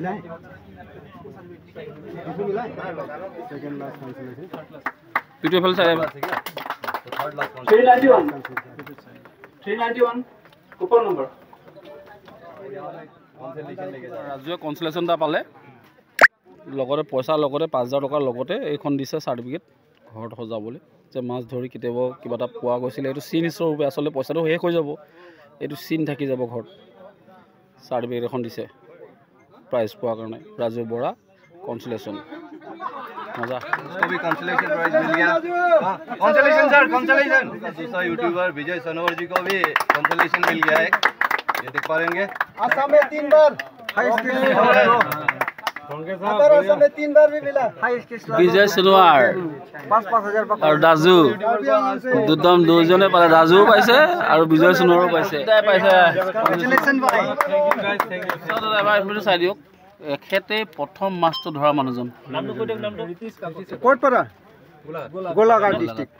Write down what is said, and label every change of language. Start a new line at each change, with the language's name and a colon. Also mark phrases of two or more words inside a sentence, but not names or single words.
Assamese: ৰাজুৱে কনচলেশ্যন এটা পালে, লগতে পইচাৰ লগতে 5,000 টকাৰ লগতে এইখন দিছে চাৰ্টিফিকেট ঘৰত সজাবলৈ, যে মাছ ধৰি কেতিয়াবা কিবা এটা পোৱা গৈছিলে। এইটো চিন স্বৰূপে, আচলতে পইচাটো শেষ হৈ যাব, এইটো চিন থাকি যাব ঘৰত। চাৰ্টিফিকেট এখন দিছে প্ৰাইজ পোৱাৰ কাৰণে। ৰাজু বৰা কনচলেশ্যন,
Hindi: मजा उसको भी कंसोलेशन प्राइज मिल गया। कंसोलेशन सर, कंसोलेशन। दूसरा यूट्यूबर विजय सनोवर जी को भी कंसोलेशन मिल गया है, ये देख पा रहे असम में 3 बार भी मिला
Assamese: विजय सनोवर और दाजू দুদম দুজনে পালে, দাজুও পাইছে আৰু বিজয় সনোৱাৰো পাইছে। চাই দিয়ক, এখেতে প্ৰথম মাছটো ধৰা মানুহজন। ক'ত পৰা? গোলাঘাট ডিষ্ট্ৰিক্ট।